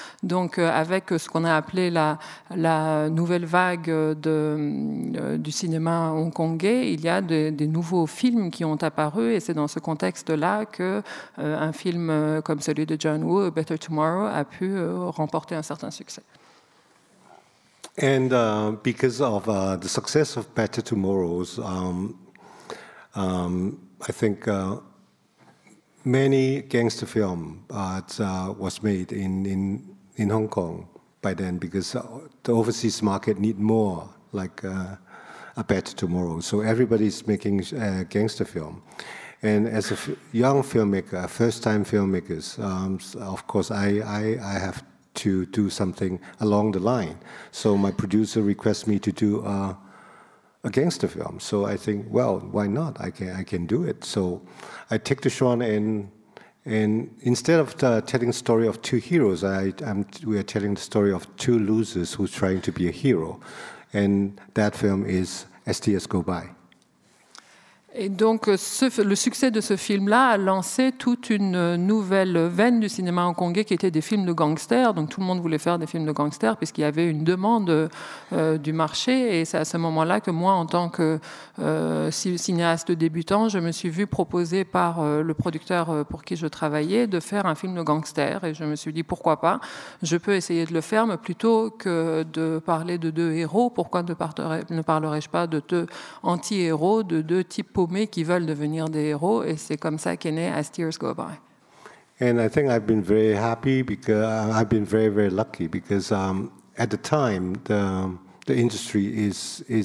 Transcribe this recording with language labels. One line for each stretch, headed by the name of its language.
French: Donc avec ce qu'on a appelé la nouvelle vague du cinéma hongkongais, il y a des nouveaux films qui ont apparu, et c'est dans ce contexte-là qu'un film comme celui de John Woo, A Better Tomorrow, a pu remporter un certain succès.
English: And because of the success of Better Tomorrows, I think many gangster film was made in Hong Kong by then, because the overseas market need more like A Better Tomorrow. So everybody's making gangster film. And as a young filmmaker, first-time filmmakers, of course, I have to do something along the line. So my producer requests me to do a gangster film. So I think, well, why not? I can do it. So I take the shot, and instead of telling the story of two heroes, we are telling the story of two losers who's trying to be a hero. And that film is As Tears Go By.
French: Et donc, le succès de ce film-là a lancé toute une nouvelle veine du cinéma hongkongais qui était des films de gangsters. Donc, tout le monde voulait faire des films de gangsters puisqu'il y avait une demande du marché. Et c'est à ce moment-là que moi, en tant que cinéaste débutant, je me suis vu proposer par le producteur pour qui je travaillais de faire un film de gangsters. Et je me suis dit, pourquoi pas? Je peux essayer de le faire, mais plutôt que de parler de deux héros, pourquoi ne parlerais-je pas de deux anti-héros, de deux types paumés qui veulent devenir des héros, et c'est comme ça qu'est né As Tears Go By.
English: And I think I've been very happy because I've been very, very lucky because at the time the industry is